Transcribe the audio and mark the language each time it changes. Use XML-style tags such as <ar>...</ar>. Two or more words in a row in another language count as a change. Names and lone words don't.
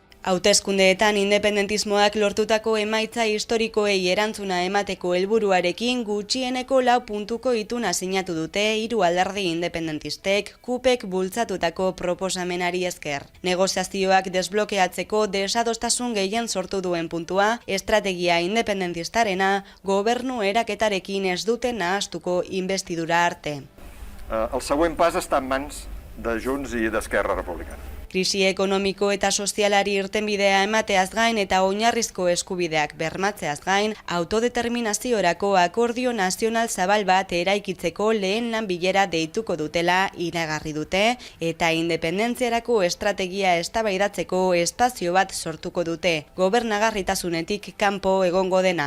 <eu>Hauteskundeetan independentismoak lortutako emaitza historikoei erantzuna emateko helburuarekin gutxieneko 4 puntuko ituna sinatu dute 3 alderdi independentistek KUPek bultzatutako proposamenari esker. Negoziazioak desblokeatzeko desadostasun gehien sortu duen puntua, estrategia independentistarena gobernu eraketarekin ez dute nahastuko investidura arte.</eu> <ca>El següent pas està en mans de Junts i d'Esquerra Republicana.</ca> <eu>Krisi ekonomiko eta sozialari irtenbidea emateaz gain eta oinarrizko eskubideak bermatzeaz gain, autodeterminaziorako akordio nazional zabal bat eraikitzeko lehen lan bilera deituko dutela iragarri dute eta independentziarako estrategia eztabaidatzeko espazio bat sortuko dute, gobernagarritasunetik kanpo egongo dena.</eu>